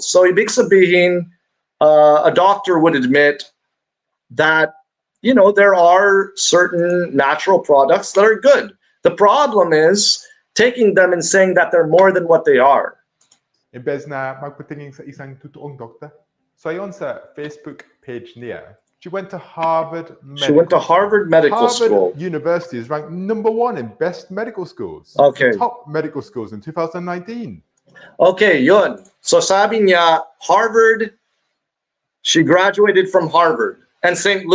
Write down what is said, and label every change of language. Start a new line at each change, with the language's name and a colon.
Filipino: So ibig sabihin,
English: a doctor would admit that, you know, there are certain natural products that are good. The problem is taking them and saying that they're more than what they are.
Filipino: Imbes na magpatingin sa isang totoong doktor. So ayon sa Facebook page niya,
English: she went to Harvard Medical School. Harvard University is ranked #1 in best medical schools. Okay. Top medical schools in 2019.
Filipino: Okay, yun.
English: So
Filipino: sabi niya,
English: Harvard, she graduated from Harvard and St.